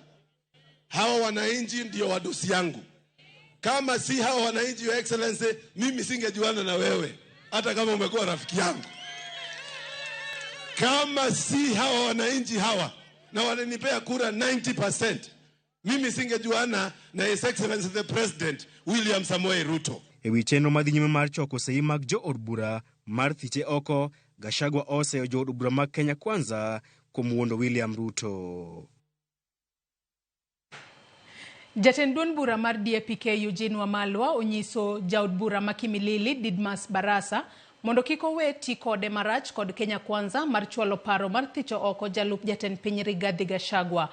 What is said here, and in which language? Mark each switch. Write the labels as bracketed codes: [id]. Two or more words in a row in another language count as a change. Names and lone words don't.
[sw] Hawa wananchi ndio wadosi yangu. Kama si hawa wananchi, [en] Your Excellency, [sw] mimi singejuana na wewe hata kama umekuwa rafiki yangu. Kama si hawa wananchi hawa na wananipea kura 90%, mimi singejuana na [en] His Excellency the President [sw] William Samoei Ruto. [luo] Ewi chenro madhi nyime mar choko sei mag jo od bura mar thiche oko, Gachagua oseyo jo od bura mag Kenya Kwanza kuom wuondo William Ruto. Jatend duond bura mar DAP-K Eugene Wamalwa onyiso jaod bura ma Kimilili Didmas Barasa mondo kik owe ti kode marach kod Kenya Kwanza mar chwalo paro mar thicho oko jalup jatend piny Rigathi Gachagua.